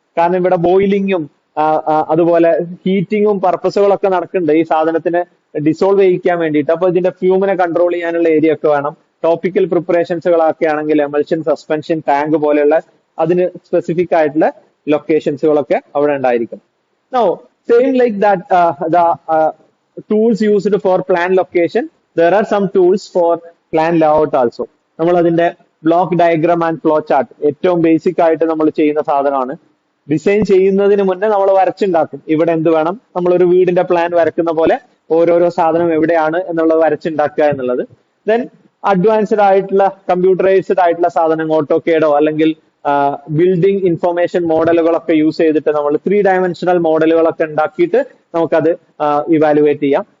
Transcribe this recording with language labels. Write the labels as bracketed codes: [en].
[ml] കാരണം ഇവിടെ ബോയിലിങ്ങും അതുപോലെ ഹീറ്റിങ്ങും പർപ്പസുകളൊക്കെ നടക്കുന്നുണ്ട് ഈ സാധനത്തിന് ഡിസോൾവ് ചെയ്യിക്കാൻ വേണ്ടിയിട്ട്. അപ്പൊ ഇതിന്റെ ഫ്യൂമിനെ കൺട്രോൾ ചെയ്യാനുള്ള ഏരിയ ഒക്കെ വേണം. ടോപ്പിക്കൽ പ്രിപ്പറേഷൻസുകളൊക്കെ ആണെങ്കിൽ എമൽഷൻ, സസ്പെൻഷൻ, ടാങ്ക് പോലെയുള്ള അതിന് സ്പെസിഫിക് ആയിട്ടുള്ള ലൊക്കേഷൻസുകളൊക്കെ അവിടെ ഉണ്ടായിരിക്കും. [en] Now, same like that, the tools used for plan location, there are some tools for plan layout also. [ml] നമ്മൾ അതിന്റെ block diagram and flow chart ഏറ്റവും ബേസിക് ആയിട്ട് നമ്മൾ ചെയ്യുന്ന സാധനമാണ്. ഡിസൈൻ ചെയ്യുന്നതിന് മുന്നേ നമ്മൾ വരച്ചുണ്ടാക്കും. ഇവിടെ എന്ത് വേണം, നമ്മളൊരു വീടിന്റെ പ്ലാൻ വരക്കുന്ന പോലെ ഓരോരോ സാധനം എവിടെയാണ് എന്നുള്ളത് വരച്ചുണ്ടാക്കുക എന്നുള്ളത്. ദെൻ അഡ്വാൻസ്ഡ് ആയിട്ടുള്ള കമ്പ്യൂട്ടറൈസ്ഡ് ആയിട്ടുള്ള സാധനം ഓട്ടോകേഡോ അല്ലെങ്കിൽ ബിൽഡിംഗ് ഇൻഫർമേഷൻ മോഡലുകളൊക്കെ യൂസ് ചെയ്തിട്ട് നമ്മൾ 3 ഡയമെൻഷണൽ മോഡലുകളൊക്കെ ഉണ്ടാക്കിയിട്ട് നമുക്കത് ഇവാലുവേറ്റ് ചെയ്യാം.